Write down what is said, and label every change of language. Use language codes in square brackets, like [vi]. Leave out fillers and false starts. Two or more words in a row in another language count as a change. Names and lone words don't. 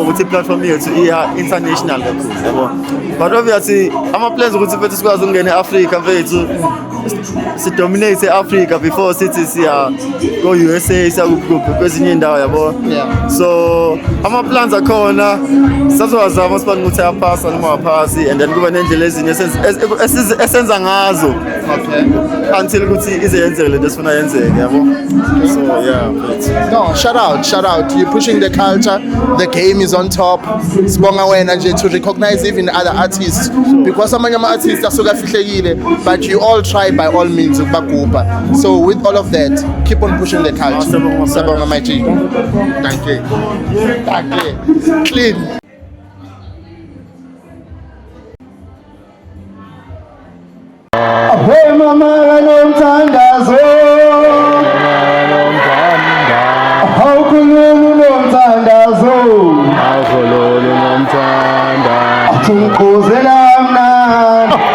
[zu] ukuthi platform yethu iya international kakhulu yabo [en] but obviously [zu] ama plans ukuthi mfethu sikwazi ukungena eAfrica mfethu si dominate eAfrica before sithi siya go USA sakuphi kwezinye indawo yabo so ama plans akhona sazowazama sibani ukuthi ayaphasa noma aphasi [en] and then [zu] kuba nendlela ezinye esenza ngazo until ukuthi izeyenzeke lento esifuna yenzeke yabo [en] so yeah but no shout out you're pushing the culture, the game is on top. [zu] Sibonga wena nje [en] to recognize even other artists because [zu] amanye ama artists asuka fihlekile [en] but you all try by all means ukubagubha. So with all of that keep on pushing the culture. Sabonga my G. Thank you. Clean. [zu] Hey mama nomthandazo awukhulumi nomthandazo Khuzela mna